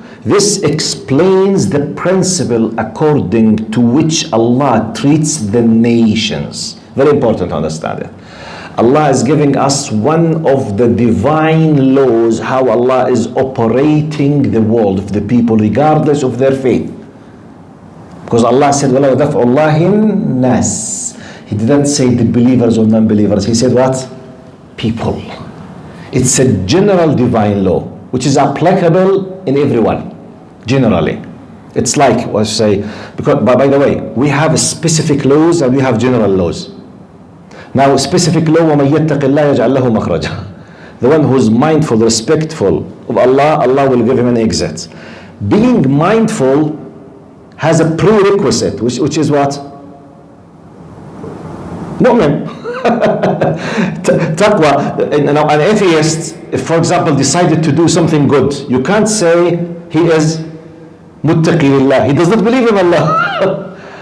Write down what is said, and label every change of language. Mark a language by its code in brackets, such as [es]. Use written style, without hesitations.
[en] This explains the principle according to which Allah treats the nations. Very important to understand it. Allah is giving us one of the divine laws, how Allah is operating the world of the people regardless of their faith. Because Allah said, [ar] وَلَوْ دَفْعُ اللَّهِ النَّاسِ. [en] He didn't say the believers or non-believers. He said what? People. It's a general divine law, which is applicable in everyone, generally. It's like, what I say, because, by the way, we have specific laws and we have general laws. Now, specific law, [ar] وَمَن يَتَّقِ اللَّهَ يَجْعَل لَهُ مَخْرَجًا. [en] The one who's mindful, respectful of Allah, Allah will give him an exit. Being mindful has a prerequisite, which is what? Mu'min. Taqwa. Now, an atheist, if for example decided to do something good, you can't say he is muttaqi lillah. He does not believe in Allah.